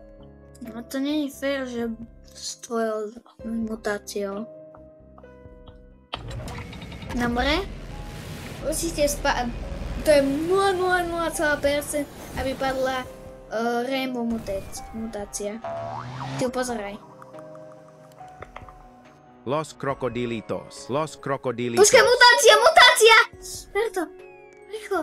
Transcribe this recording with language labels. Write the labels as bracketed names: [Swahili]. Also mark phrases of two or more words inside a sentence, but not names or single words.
[Slovak] No to nie je fér, že s tvojou mutáciou. Dobre? Určite to je 0,0,0%, aby padla Rainbow mutácia. Ty ju pozeraj. [Spanish] Los crocodilitos. Los crocodilitos. [Slovak] Počkaj, mutácia! Ver to, rýchlo.